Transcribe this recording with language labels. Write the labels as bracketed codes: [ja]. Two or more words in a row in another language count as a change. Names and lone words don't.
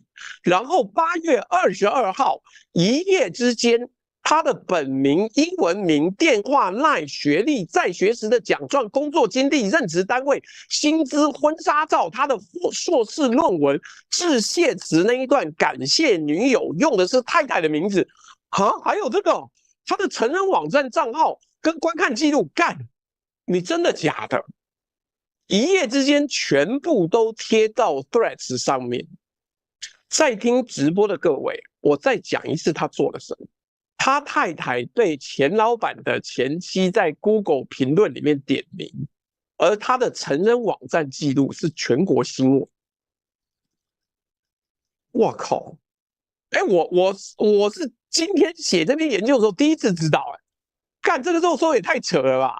[zh] 然後8月22號，一夜之間，他的本名、英文名、電話、LINE、學歷、在學時的獎狀、工作經歷、任職單位、薪資、婚紗照、他的碩士論文、致謝詞那一段感謝女友用的是太太的名字啊，還有這個他的成人網站賬號跟觀看記錄，幹，你真的假的？一夜之間全部都貼到 Threads 上面。在聽直播的各位，我再講一次他做了什麼。他太太對錢老板的前妻在 Google 評論裡面點名，而他的成人網站記錄是全國新聞。我靠！我是今天寫這篇研究的時候第一次知道，幹，這個肉搜也太扯了吧！